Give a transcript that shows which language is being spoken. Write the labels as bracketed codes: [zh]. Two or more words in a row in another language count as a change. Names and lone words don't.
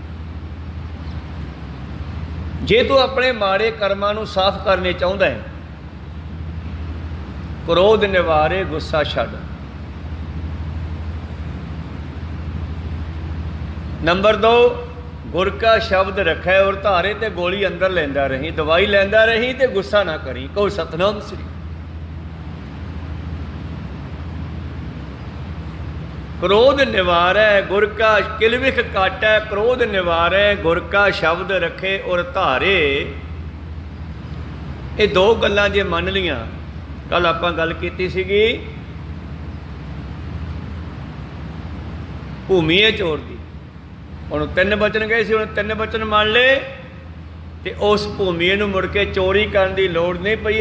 [pa] ਜੇ ਤੂੰ ਆਪਣੇ ਮਾੜੇ ਕਰਮਾਂ ਨੂੰ ਸਾਫ਼ ਕਰਨੇ ਚਾਹੁੰਦਾ ਹੈ, ਕ੍ਰੋਧ ਨਿਵਾਰੇ, ਗੁੱਸਾ ਛੱਡ। ਨੰਬਰ 2, ਗੁਰ ਕਾ ਸ਼ਬਦ ਰੱਖੈ ਔਰ ਧਾਰੇ। ਤੇ ਗੋਲੀ ਅੰਦਰ ਲੈਂਦਾ ਰਹੀਂ, ਦਵਾਈ ਲੈਂਦਾ ਰਹੀਂ ਤੇ ਗੁੱਸਾ ਨਾ ਕਰੀ। ਕਹੋ ਸਤਨਾਮ ਸ੍ਰੀ। क्रोध निवारै गुर का। किलविख काटै क्रोध निवारै गुर का शब्द रखे और धारे। ਯੇ ਦੋ ਗੱਲਾਂ ਜੇ ਮੰਨ ਲਈਆਂ, ਕੱਲ੍ਹ ਆਪਾਂ ਗੱਲ ਕੀਤੀ ਸੀਗੀ ਭੂਮੀਏ ਚੋਰ ਦੀ। ਹੁਣ 3 ਬਚਨ ਗਏ ਸੀ, ਹੁਣ 3 ਬਚਨ ਮੰਨ ਲੈ ਤੇ ਉਸ ਭੂਮੀਏ ਨੂੰ ਮੁੜ ਕੇ ਚੋਰੀ ਕਰਨ ਦੀ ਲੋੜ ਨਹੀਂ ਪਈ।